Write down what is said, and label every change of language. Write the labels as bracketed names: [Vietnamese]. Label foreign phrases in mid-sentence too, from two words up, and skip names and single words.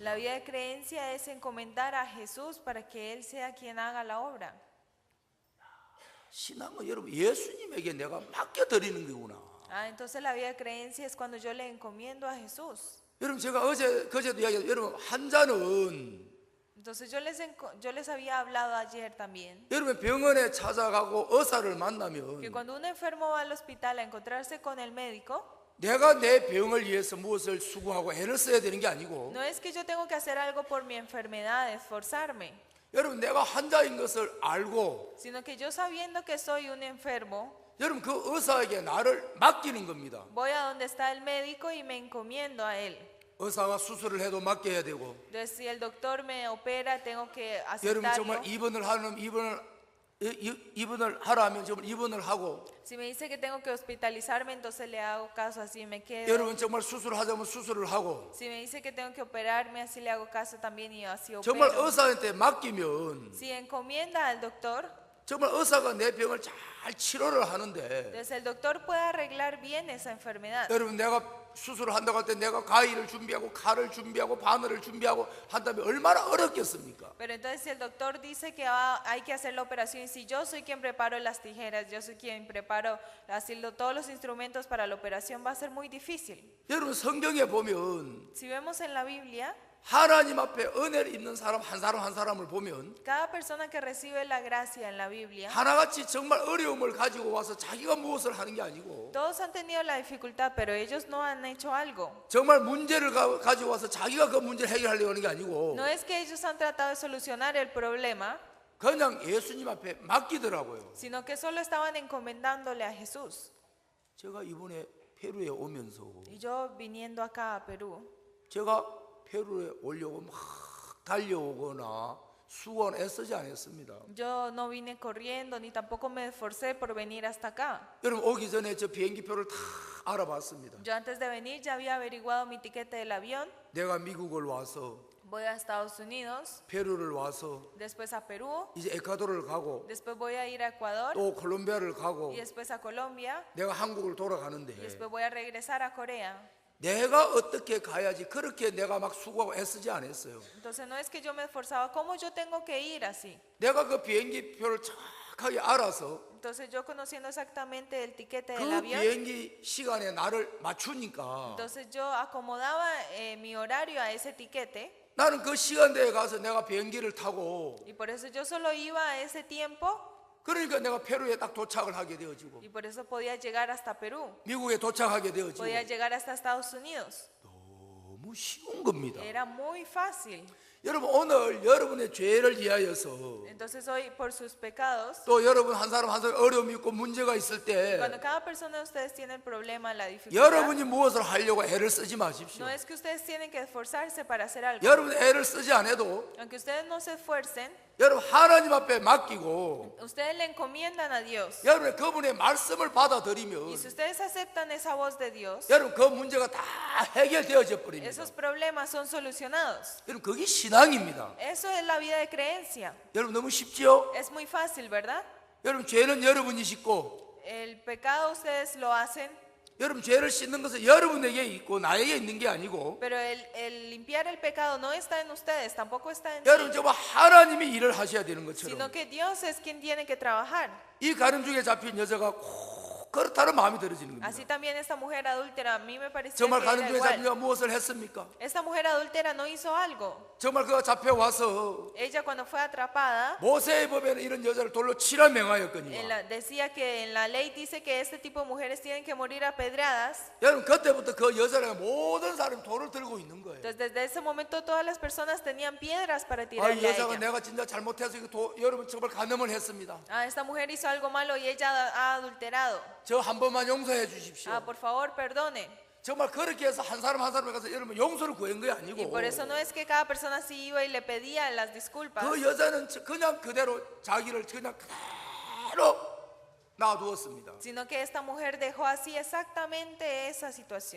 [Spanish] La vida de creencia es encomendar a Jesús para que Él sea quien haga la obra. [Korean] 신앙은 여러분 예수님에게 내가 맡겨 드리는 거구나. [Spanish] Ah, entonces la vida de creencia es cuando yo le encomiendo a Jesús. [Korean] 여러분 제가 그제도 이야기했 여러분 환자는 [Spanish] Entonces yo les había hablado ayer también [Korean] 여러분 병원에 찾아가고 의사를 [Spanish] que [Korean] 만나면 [Spanish] cuando un enfermo va al hospital a encontrarse con el médico, [Korean] 내가 내 병을 위해서 무엇을 수고하고 애를 써야 되는 게 아니고 [Spanish] no es que yo tengo que hacer algo por mi enfermedad, esforzarme, [Korean] 여러분 내가 환자인 것을 알고 [Spanish] sino que yo sabiendo que soy un enfermo, [Korean] 여러분 그 의사에게 나를 맡기는 겁니다. [Spanish] voy a donde está el médico y me encomiendo a él. [Korean] 의사가 수술을 해도 맡겨야 되고 [Spanish] Entonces si el doctor me opera, tengo que [Korean] 여러분 [Spanish] aceptarlo. [Korean] 정말 입원을 하면 입원을 하라면 정말 입원을 하고 [Spanish] Si me dice que tengo que hospitalizarme, entonces le hago caso, así me quedo. [Korean] 여러분 정말 수술을 하자면 수술을 하고 [Spanish] Si me dice que tengo que operarme, así le hago caso también y así [Korean] 정말 [Spanish] opero. [Korean] 의사한테 맡기면 [Spanish] Si encomienda al doctor, [Korean] 정말 의사가 내 병을 잘 치료를 하는데 [Spanish] entonces el doctor puede arreglar bien esa enfermedad. [Korean] 여러분 내가 수술을 한다고 할 때 내가 가위를 준비하고 칼을 준비하고 바늘을 준비하고 한다면 얼마나 어렵겠습니까? [Spanish] Pero entonces si el doctor dice que hay que hacer la operación, y si yo soy quien preparo las tijeras, yo soy quien preparo todos los instrumentos para la operación, va a ser muy difícil. [Korean] 여러분 성경에 보면 [Spanish] Si vemos en la Biblia, [Korean] 하나님 앞에 은혜를 입는 사람 한 사람을 보면 [Spanish] cada persona que recibe la gracia en la Biblia, [Korean] 하나같이 정말 어려움을 가지고 와서 자기가 무엇을 하는 게 아니고 [Spanish] todos han tenido la dificultad, pero ellos no han hecho algo. [Korean] 정말 문제를 가지고 와서 자기가 그 문제를 해결하려고 하는 게 아니고 [Spanish] No es que ellos han tratado de solucionar el problema, [Korean] 그냥 예수님 앞에 맡기더라고요. [Spanish] sino que solo estaban encomendándole a Jesús. [Korean] 제가 이번에 페루에 오면서 [Spanish] Y yo viniendo acá a Perú, [Korean] 제가 페루에 오려고 막 달려오거나 수고는 애쓰지 않았습니다. [Spanish] yo no vine corriendo ni tampoco me esforcé por venir hasta acá. [Korean] 여러분 오기 전에 저 비행기표를 다 알아봤습니다. [Spanish] Yo antes de venir ya había averiguado mi tiquete del avión. [Korean] 내가 미국을 와서 [Spanish] Voy a Estados Unidos, [Korean] 페루를 와서 [Spanish] después a Perú, [Korean] 이제 에콰도르를 가고 [Spanish] después voy a ir a Ecuador [Korean] 또 콜롬비아를 가고 [Spanish] y después a Colombia [Korean] 내가 한국을 [Spanish] y [Korean] 돌아가는데 [Spanish] después voy a regresar a Corea. [Korean] 내가 어떻게 가야지 그렇게 내가 막 수고하고 애쓰지 않았어요. [Spanish] Entonces no es que yo me esforzaba, ¿cómo yo tengo que ir así? [Korean] 내가 그 비행기표를 정확하게 알아서 [Spanish] Entonces yo conociendo exactamente el tiquete del [Korean] 그 [Spanish] avión, [Korean] 비행기 시간에 나를 맞추니까 [Spanish] entonces yo acomodaba mi horario a ese tiquete [Korean] 나는 그 시간대에 가서 내가 비행기를 타고 [Spanish] y por eso yo solo iba a ese tiempo [Korean] 그러니까 내가 페루에 딱 도착을 하게 되어지고 [Spanish] y por eso podía llegar hasta Perú, [Korean] 미국에 도착하게 되어지고 [Spanish] podía llegar hasta Estados Unidos. [Korean] 너무 쉬운 겁니다. [Spanish] Era muy fácil. [Korean] 여러분 오늘 여러분의 죄를 위하여서 [Spanish] Entonces hoy por sus pecados, [Korean] 또 여러분 한 사람 어려움이 있고 문제가 있을 때 [Spanish] cuando cada persona de ustedes tiene el problema, la dificultad, [Korean] 여러분이 무엇을 하려고 애를 쓰지 마십시오. [Spanish] no es que ustedes tienen que esforzarse para hacer algo. [Korean] 여러분 애를 쓰지 않아도 [Spanish] Aunque ustedes no se esfuercen, [Korean] 여러분 하나님 앞에 맡기고 [Spanish] ustedes le encomiendan a Dios. [Korean] 여러분 그분의 말씀을 [Spanish] Y [Korean] 받아들이면 [Spanish] si ustedes aceptan esa voz de Dios, [Korean] 여러분 그 문제가 다 해결되어져 버립니다. [Spanish] esos problemas son solucionados. [Korean] 여러분 그게 신앙입니다. [Spanish] Eso es la vida de creencia. [Korean] 여러분 너무 쉽죠? [Spanish] Es muy fácil, ¿verdad? [Korean] 여러분 죄는 여러분이 씻고 [Spanish] El pecado ustedes lo hacen, [Korean] 여러분 죄를 씻는 것은 여러분에게 있고 나에게 있는 게 아니고 [Spanish] pero el limpiar el pecado no está en ustedes, tampoco está en [Korean] 여러분 [Spanish] ti, [Korean] 정말 하나님이 일을 하셔야 되는 [Spanish] sino [Korean] 것처럼 [Spanish] que Dios es quien tiene que trabajar. [Korean] 이 가늠중에 잡힌 여자가 꼭 그렇다는 마음이 들어지는 [Spanish] Así [Korean] 겁니다. [Spanish] también esta mujer adúltera, a mí me pareció [Korean] 정말 [Spanish] que era [Korean] 가늠중에 잡힌 [Spanish] igual. [Korean] 여자가 무엇을 했습니까? [Spanish] Esta mujer adúltera no hizo algo. [Korean] 정말 그가 잡혀와서 [Spanish] Ella cuando fue atrapada, [Korean] 모세의 법에는 이런 여자를 돌로 치라 명하였거니와 [Spanish] decía que en la ley dice que este tipo de mujeres tienen que morir apedreadas. [Korean] 여러분 그때부터 그 여자가 모든 사람이 돌을 들고 있는 거예요. [Spanish] Entonces desde ese momento todas las personas tenían piedras para [Korean] 아, 이 [Spanish] tirarle a [Korean] 여자가 [Spanish] ella. [Korean] 내가 진짜 잘못해서 여러분 정말 간음을 했습니다. [Spanish] Ah, esta mujer hizo algo malo y ella ha adulterado. [Korean] 저 한 번만 용서해 주십시오. [Spanish] Ah, por favor, perdone. [Korean] 정말 그렇게 해서 한 사람 한 사람에 가서 여러분 용서를 구한 게 [Spanish] Y [Korean] 아니고 [Spanish] por eso no es que cada persona sí iba y le pedía las disculpas, [Korean] 그 여자는 그냥 그대로 자기를 그냥 그대로 놔두었습니다. [Spanish] sino que esta mujer dejó así exactamente esa situación.